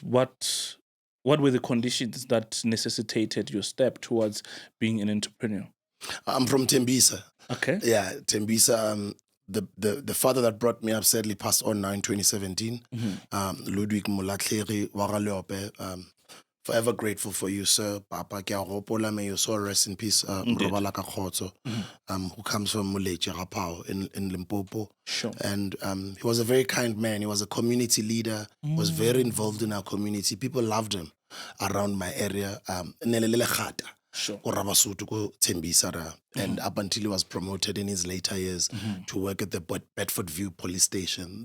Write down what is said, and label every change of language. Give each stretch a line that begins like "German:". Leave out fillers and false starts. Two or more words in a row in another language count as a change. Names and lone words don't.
English: What were the conditions that necessitated your step towards being an entrepreneur? I'm from Tembisa. Okay. Yeah, Tembisa. The father that brought me up sadly passed on now in 2017. Ludwig Mulatleri Waraleope, forever grateful for you, sir.
Northern Sotho: Papa, ke a gopola,
English: may your soul rest in peace.
Northern Sotho: Robala ka Khotso,
English: who comes from Muleche Rapao in Limpopo. Sure. And he was a very kind man. He was a community leader, was very involved in our community. People loved him around my area. Nelelele Khata. Sure. And up until he was promoted in his later years to work at the Bedford View police station.